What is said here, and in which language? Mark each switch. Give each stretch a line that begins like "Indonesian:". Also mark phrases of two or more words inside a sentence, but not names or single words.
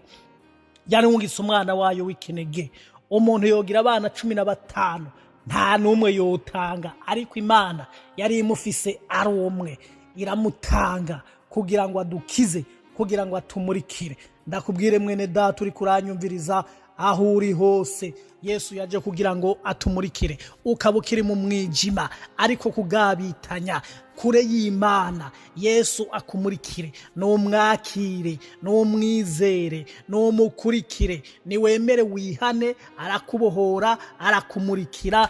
Rundi: Yarungitse umwana wayo w'ikinege. Umuntu yogira abana 15 nta numwe yotanga, ariko Imana yari imufise ari umwe, iramutanga kugira ngo adukize, kugira ngo atumurikire. Ndakubwire mwene data uri kuranyumviriza aho uri hose, Yesu yaje kugira ngo atumurikire. Ukaba ukiri mu mwijima ariko kugabitanya kure y'Imana, Yesu akumurikire. Numwakire, numwizere, numukurikire, niwemere wihane, arakubohora, arakumurikira.